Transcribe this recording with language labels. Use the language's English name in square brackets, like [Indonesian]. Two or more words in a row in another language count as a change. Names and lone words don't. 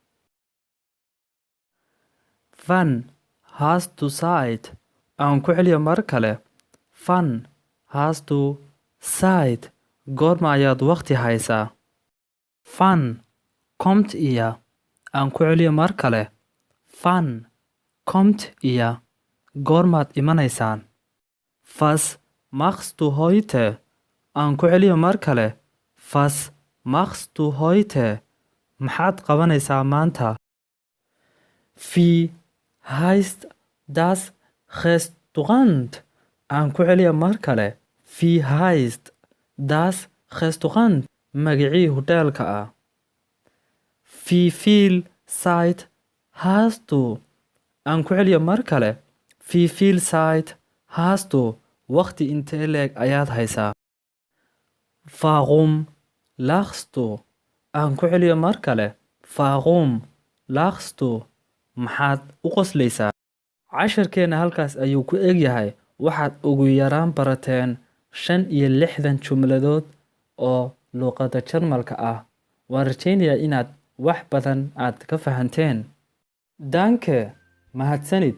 [German] Wann hast du Zeit? [Somali] aan ku celiya mar kale. [German] Wann hast du Zeit? [Somali] goorma ayaad waqti haysaa? [German] Wann kommt ihr? [Somali] aan ku celiya mar kale. [German] Wann kommt ihr? [Somali] goormaad imanaysaan? [German] Was machst du heute? [Somali] aan ku celiya mar kale. [German] Was machst du heute? [Somali] maxaad qabanaysaa maanta? [German] Wie heißt das Restaurant? [Somali] aan ku celiya mar kale. [German] Wie heißt das Restaurant? [Somali] magacii hoteelka ah. [German] Wie viel Zeit hast du? [Somali] aan ku celiya mar kale. [German] Wie viel Zeit hast du? [Somali] waqti intee leeg ayaad haysaa? [German] Warum lachst du? [Somali] aan ku celiya mar kale. [German] Warum lachst du? [Somali] maxaad u qoslaysaa? casharkeena halkaas ayuu ku egyahay. waxaad ugu yaraan barateen 65 jumladood oo luqadda Jarmalka ah. waan rajaynayaa inaad wax badan aad ka fahanteen. Danke, mahadsanid.